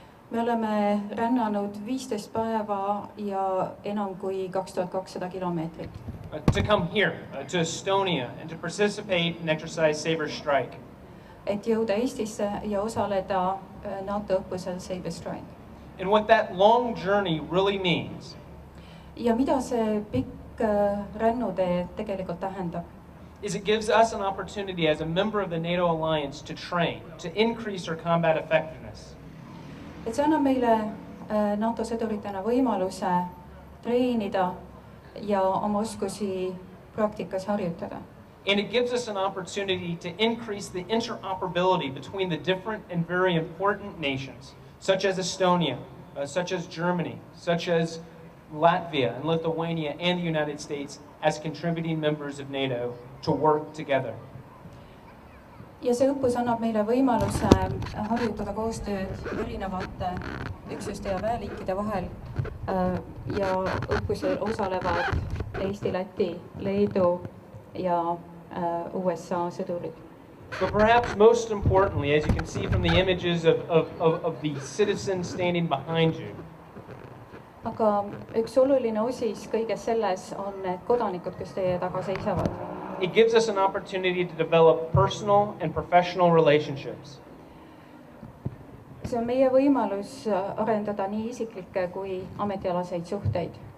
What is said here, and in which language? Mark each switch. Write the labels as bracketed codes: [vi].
[et] Me oleme rännanud 15 päeva ja enam kui 2200 kilomeetrit. [en] To come here, to Estonia, and to participate in exercise Saber Strike. [et] Et jõuda Eestisse ja osaleda NATO õppusel Saber Strike. [en] And what that long journey really means. [et] Ja mida see pikk rännutee tegelikult tähendab? [en] Is it gives us an opportunity as a member of the NATO alliance to train, to increase our combat effectiveness. [et] Et see annab meile NATO sõduritena võimaluse treenida ja oma oskusi praktikas harjutada. [en] And it gives us an opportunity to increase the interoperability between the different and very important nations, such as Estonia, such as Germany, such as Latvia and Lithuania and the United States as contributing members of NATO to work together. [et] Ja see õppus annab meile võimaluse harjutada koostööd erinevate üksuste ja väeliikide vahel ja õppusel osalevad Eesti, Läti, Leedu ja USA sõdurid. [en] But perhaps most importantly, as you can see from the images of the citizens standing behind you, [et] aga üks oluline osis kõiges selles on need kodanikud, kes teie taga seisavad. [en] It gives us an opportunity to develop personal and professional relationships. [et] See on meie võimalus arendada nii isiklikke kui ametialaseid suhteid.